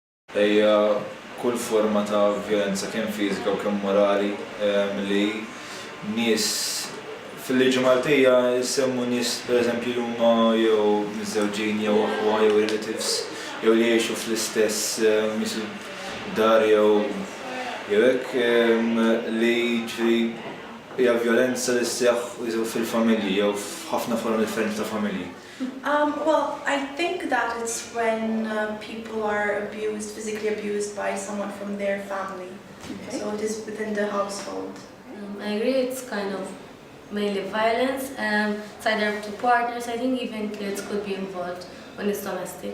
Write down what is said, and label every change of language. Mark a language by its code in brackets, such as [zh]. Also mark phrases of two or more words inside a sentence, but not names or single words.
[mt] Hija kull forma ta' violenza kemm fiżika u kemm morali li nies fil-liġi Maltija jsemmu nies pereżempju li huma jew miżżewġin jew aħwa jew relatives jew li jgħixu fl-istess dar jew hekk li ġifieri hija violenza li sseħħ fil-familji jew f'ħafna formi differenti ta' familji. [en] Well, I think that it's when people are abused, physically abused by someone from their family. Okay. So it is within the household. I agree, it's kind of mainly violence. It's either two partners, I think even kids could be involved when it's domestic.